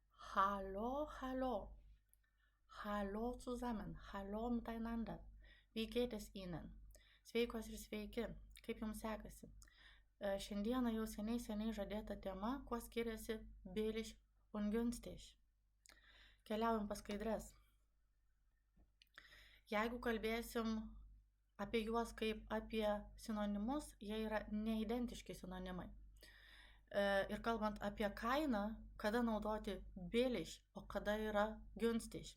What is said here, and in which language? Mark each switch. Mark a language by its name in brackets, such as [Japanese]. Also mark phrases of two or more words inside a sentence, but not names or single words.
[German] Hallo, hallo. Hallo zusammen. Hallo miteinander. Wie geht es Ihnen? [Lithuanian] Sveikos ir sveiki. Kaip jums sekasi? Šiandieną jau seniai žadėta tema, kuo skiriasi [German] billig und günstig. [Lithuanian] Keliaujam pas skaidres. Jeigu kalbėsim apie juos kaip apie sinonimus, jie yra neidentiški sinonimai. Ir kalbant apie kainą, kada naudoti billig, o kada yra günstig.